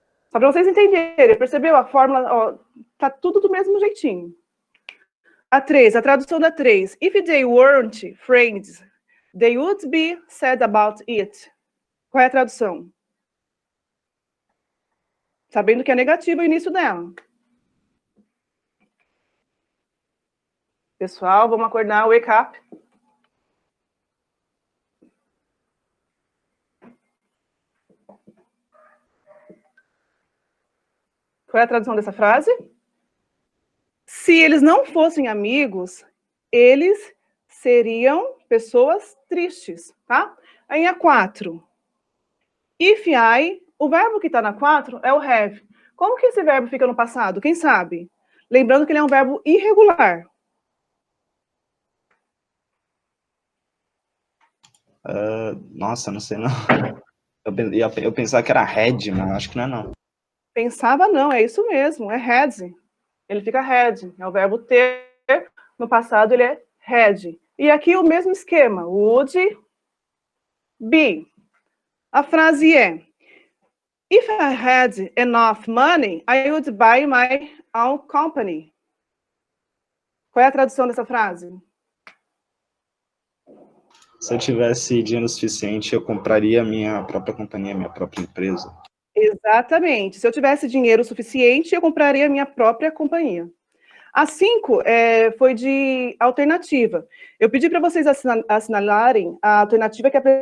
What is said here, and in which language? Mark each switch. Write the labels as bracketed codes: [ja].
[pt] Só para vocês entenderem. Percebeu? A fórmula, ó, tá tudo do mesmo jeitinho. A 3, a tradução da 3. [en] If they weren't friends, they would be sad about it. [pt] Qual é a tradução? Sabendo que é negativo o início dela. Pessoal, vamos acordar, [en] wake up. [pt] Qual é a tradução dessa frase? Se eles não fossem amigos, eles seriam pessoas tristes, tá? Aí a 4. If I, o verbo que está na 4 é o have. Como que esse verbo fica no passado? Quem sabe? Lembrando que ele é um verbo irregular. Nossa, não sei não. Eu pensava que era had, mas acho que não é não. Pensava não, é isso mesmo, é had. Ele fica had, é o verbo ter, no passado ele é had. E aqui o mesmo esquema, would be. [en] A frase é, if I had enough money, I would buy my own company. [pt] Qual é a tradução dessa frase? Se eu tivesse dinheiro suficiente, eu compraria a minha própria companhia, minha própria empresa. Exatamente. Se eu tivesse dinheiro suficiente, eu compraria a minha própria companhia. A 5 foi de alternativa. Eu pedi para vocês assinalarem a alternativa que